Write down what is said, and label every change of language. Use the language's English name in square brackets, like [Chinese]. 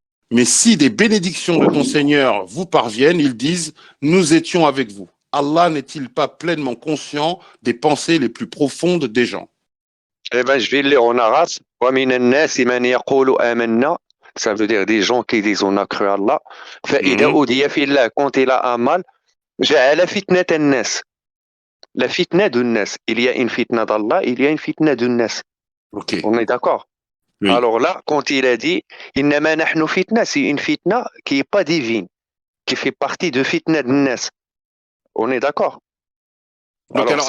[French] Mais si des bénédictions de ton Seigneur vous parviennent, ils disent, nous étions avec vous. Allah n'est-il pas pleinement conscient des pensées les plus profondes des gens? Eh ben, je vais le lire en arabe. [Arabic] وَمِنَ النَّاسِ مَنْ يَقُولُ آمَنَّا. [French] Ça veut dire des gens qui disent on a cru à Allah. [Arabic] فَإِذَا Mhm. أُوذِيَ فِي اللَّهِ, [French] quand il a un mal, [Arabic] جَعَلَ فِتْنَةَ النَّاسِ. [French] La fitna du nas. Il y a une fitna d'Allah, il y a une fitna du nas. Ok, On est d'accord? oui. Alors là, quand il a dit [Arabic] إنما نحن [French] fitna, c'est une fitna qui est pas divine, qui fait partie de fitna du nas. On est d'accord? Donc, Alors, alors, il